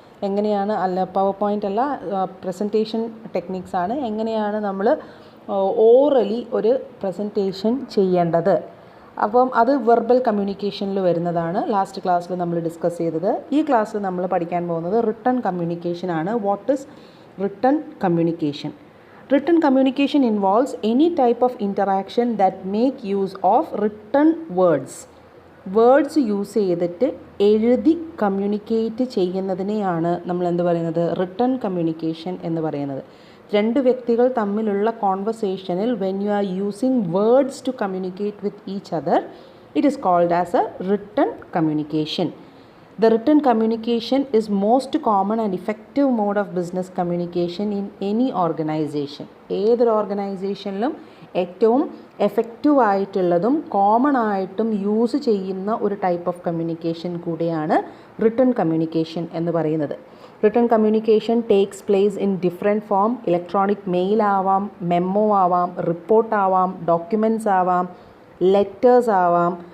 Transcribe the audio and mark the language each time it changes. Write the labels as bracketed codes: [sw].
[ml] എങ്ങനെയാണ് power point അല്ല, presentation techniques ആണ്. എങ്ങനെയാണ് നമ്മൾ ഓറലി ഒരു പ്രസൻറ്റേഷൻ ചെയ്യേണ്ടത്. അപ്പം അത് വെർബൽ കമ്മ്യൂണിക്കേഷനിൽ വരുന്നതാണ്. ലാസ്റ്റ് ക്ലാസ്സിൽ നമ്മൾ ഡിസ്കസ് ചെയ്തത്. ഈ ക്ലാസ്സിൽ നമ്മൾ പഠിക്കാൻ പോകുന്നത് റിട്ടൺ കമ്മ്യൂണിക്കേഷൻ ആണ്. [en] What is written communication? Written communication involves any type of interaction that make use of written words. [ml] Words use ചെയ്തിട്ട് എഴുതി കമ്മ്യൂണിക്കേറ്റ് ചെയ്യുന്നതിനെയാണ് നമ്മൾ എന്ത് പറയുന്നത്, റിട്ടൺ കമ്മ്യൂണിക്കേഷൻ എന്ന് പറയുന്നത്. രണ്ട് വ്യക്തികൾ തമ്മിലുള്ള കോൺവെർസേഷനിൽ [en] When you are using words to communicate with each other, it is called as a written communication. The written communication is most common and effective mode of business communication in any organization. [ml] ഏതൊരു ഓർഗനൈസേഷനിലും ഏറ്റവും effective ആയിട്ടുള്ളതും common ആയിട്ടും use ചെയ്യുന്ന ഒരു type of communication കൂടിയാണ് written communication എന്ന് പറയുന്നത്. [en] Written communication takes place in different form. [ml] Electronic mail ആവാം, മെമ്മോ ആവാം, റിപ്പോർട്ട് ആവാം, ഡോക്യുമെൻറ്റ്സ് ആവാം, ലെറ്റേഴ്സ് ആവാം.